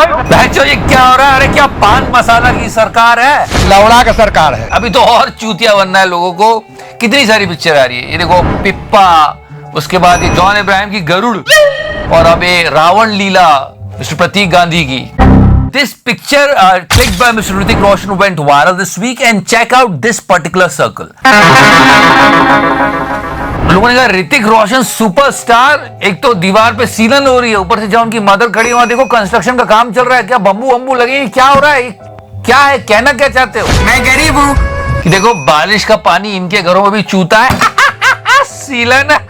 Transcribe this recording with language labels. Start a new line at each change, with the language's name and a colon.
Hindi: बहनचोद ये क्या हो रहा है? अरे क्या पान मसाला की सरकार है? लवड़ा का सरकार है। अभी तो और चूतिया बनना है लोगों को। कितनी सारी पिक्चर आ रही है, ये देखो पिप्पा, उसके बाद ये जॉन इब्राहिम की गरुड़, और अब ये रावण लीला मिस्टर प्रतीक गांधी की।
English: This picture clicked by Mr. Hrithik Roshan went viral this week, and check out this particular circle.
Hindi: लोगों ने कहा ऋतिक रोशन सुपरस्टार, एक तो दीवार पे सीलन हो रही है, ऊपर से जहाँ उनकी मदर खड़ी है वहां देखो कंस्ट्रक्शन का काम चल रहा है। क्या बम्बू वम्बू लगे, क्या हो रहा है, क्या है, कहना क्या चाहते हो? मैं गरीब हूँ कि देखो बारिश का पानी इनके घरों में भी चूता है। सीलन।